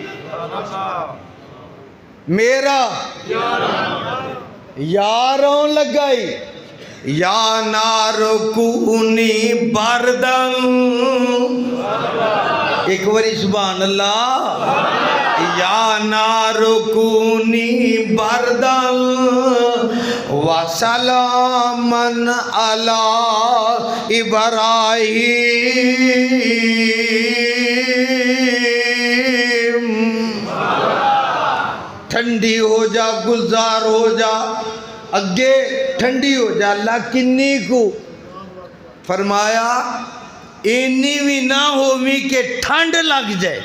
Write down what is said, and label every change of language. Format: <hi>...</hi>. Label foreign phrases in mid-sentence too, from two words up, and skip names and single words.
<pa>میرا یار آؤن لگائی.</pa> <ar>يا نار كوني بردا,</ar> <pa>ایک باری سبحان اللہ.</pa> <ar>يا نار كوني بردا وسلاما على إبراهيم.</ar> <pa>ٹھنڈی ہو جا، گلزار ہو جا، اگے ٹھنڈی ہو جا. اللہ کنّی کو فرمایا، انّی بھی نہ ہووی کہ ٹھنڈ لگ جائے.</pa>